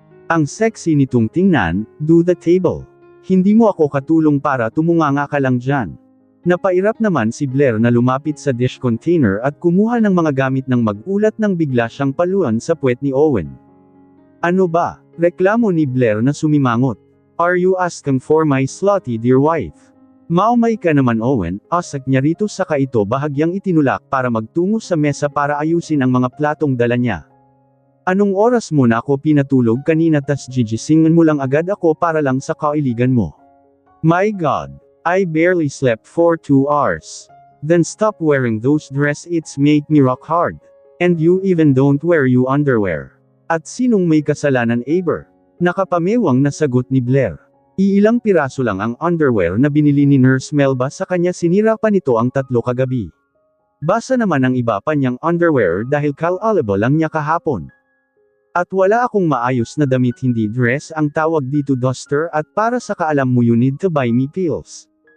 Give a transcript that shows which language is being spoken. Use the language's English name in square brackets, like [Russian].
[Filipino] Ang sexy nitong tingnan, [English] do the table. [Filipino] Hindi mo ako katulong para tumunganga ka lang dyan. Napairap naman si Blair na lumapit sa dish container at kumuha ng mga gamit ng mag-ulat nang bigla siyang paluan sa puwet ni Owen. Ano ba? Reklamo ni Blair na sumimangot. [English] Are you asking for my slutty dear wife? [Filipino] Maumay ka naman Owen, asak niya rito saka ito bahagyang itinulak para magtungo sa mesa para ayusin ang mga platong dala niya. Anong oras mo na ako pinatulog kanina tas gigisingan mo lang agad ako para lang sa kailigan mo? [English] My God! I barely slept for 2 hours. Then stop wearing those dress, it's make me rock hard. And you even don't wear you underwear. [Filipino] At sinong may kasalanan Aber? Nakapamewang na sagot ni Blair. Iilang piraso lang ang underwear na binili ni Nurse Melba sa kanya, sinira pa nito ang 3 kagabi. Basa naman ang iba pa niyang underwear dahil kalalibo lang niya kahapon. At wala akong maayos na damit, hindi dress ang tawag dito, duster, at para sa kaalam mo [English] you need to buy me pills.